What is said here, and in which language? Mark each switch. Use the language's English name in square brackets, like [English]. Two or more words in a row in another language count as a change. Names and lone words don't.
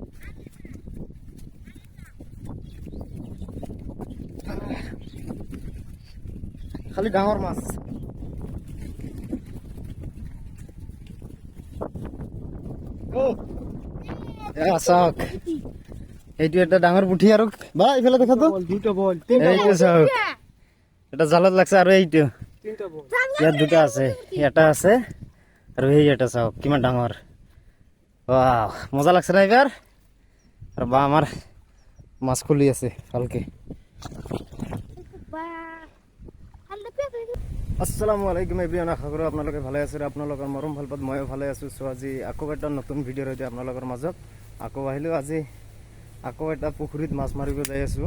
[Assamese] খালি ডাঙর মাছ। চাওক এইটো এটা ডাঙৰ পুঠি। আৰু বা এইফালে দেখা তো, দুটো বল, এইটো চাওক, এটা জালত লাগছে। আৰু এইটো তিনটা বল, ইয়াত দুটা আছে, এটা আছে আৰু এই এটা চাওক কিমান ডাঙৰ। [Bangla] বাহ, মজা লাগছে না এবার। আর বা আমার মাছ খুলি আছে ভালকে। [Arabic] السلام عليكم [Assamese] এভরিওয়ান, আশা কৰো আপোনালোকে ভালে আছে। আপোনালোকৰ মৰম ভাল পাত ময়ো ভালে আছো। চ' আজি আকৌ এটা নতুন ভিডিঅ' সৈতে আপোনালোকৰ মাজত আকৌ আহিলোঁ। আজি আকৌ এটা পুখুৰীত মাছ মাৰিব যাই আছোঁ।